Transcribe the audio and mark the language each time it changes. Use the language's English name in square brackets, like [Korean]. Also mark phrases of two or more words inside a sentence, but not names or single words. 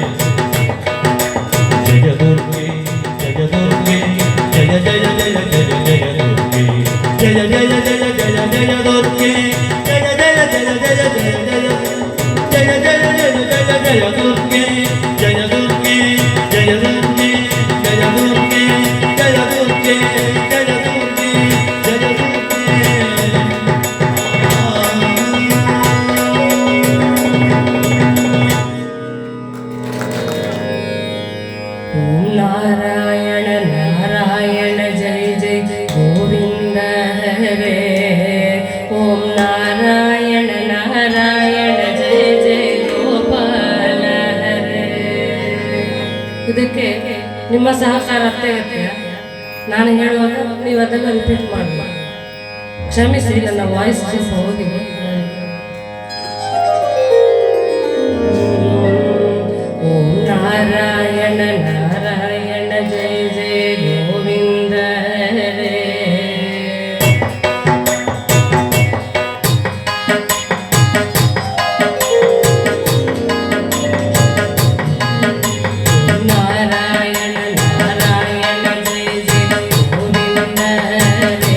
[Kannada] ಜಯ ದುರ್ಗೆ ಜಯ ದುರ್ಗೆ ಜಯ ಜಯ ಜಯ ಜಯ ಜಯ ದುರ್ಗೆ ಜಯ ಜಯ ಜಯ ಜಯ ಜಯ ದುರ್ಗೆ ಜಯ ಜಯ ಜಯ ಜಯ ಜಯ ಜಯ ಜಯ ಜಯ ಜಯ ಜಯ ದುರ್ಗೆ ಜಯ ದುರ್ಗೆ ಜಯ ದುರ್ಗೆ ಜಯ ದುರ್ಗೆ ಜಯ ದುರ್ಗೆ ಜಯ ದುರ್ಗೆ ಜಯ [Sanskrit] ಓಂ ನಾರಾಯಣ ನಾರಾಯಣ ಜಯ ಜಯ ಗೋವಿಂದ ಹರೇ ಓಂ ನಾರಾಯಣ ನಾರಾಯಣ ಜಯ ಜಯ ಗೋಪಾಲ ಹರೇ. [Kannada] ಇದಕ್ಕೆ ನಿಮ್ಮ ಸಹಕಾರ ಅತ್ಯಗತ್ಯ. ನಾನು ಹೇಳುವಾಗ ನೀವು ಅದನ್ನು ರಿಪೀಟ್ ಮಾಡಿ. ಕ್ಷಮಿಸಿ, ನನ್ನ ವಾಯ್ಸ್ ಸ್ವಲ್ಪ ಹೋಗಿದೆ. [Sanskrit] ಓಂ ನಾರಾಯಣ ನಾರಾಯಣ ಜಯ ಜಯ ಗೋವಿಂದ ಹರೇ. ನಾರಾಯಣ ನಾರಾಯಣ ಜಯ ಜಯ ಗೋವಿಂದ ಹರೇ.